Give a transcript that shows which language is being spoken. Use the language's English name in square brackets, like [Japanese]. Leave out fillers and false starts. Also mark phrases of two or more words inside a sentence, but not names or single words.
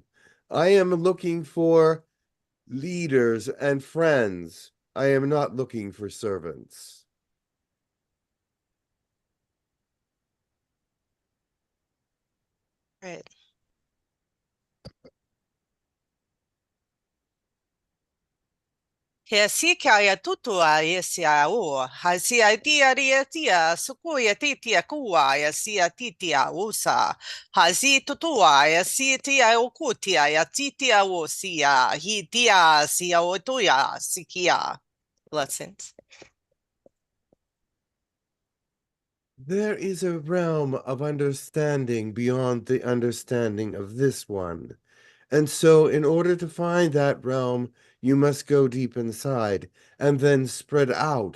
[English] I am looking for leaders and friends. I am not looking for servants. Right. He sika ia tutua ia sia o. Ha sia tia ria tia sukuia titia kua ia sia titia usa. Ha si tutua ia si tia o kutia ia titia o sia. Hi tia sia o tuia sikia. Blessings. There is a realm of understanding beyond the understanding of this one. And so, in order to find that realm, you must go deep inside and then spread out.